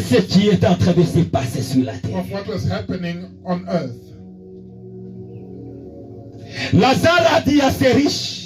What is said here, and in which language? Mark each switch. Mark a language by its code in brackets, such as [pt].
[fr] ce qui est en train de se passer sur la terre. [en] of what was happening on earth. [fr] Lazare a dit à ces riches,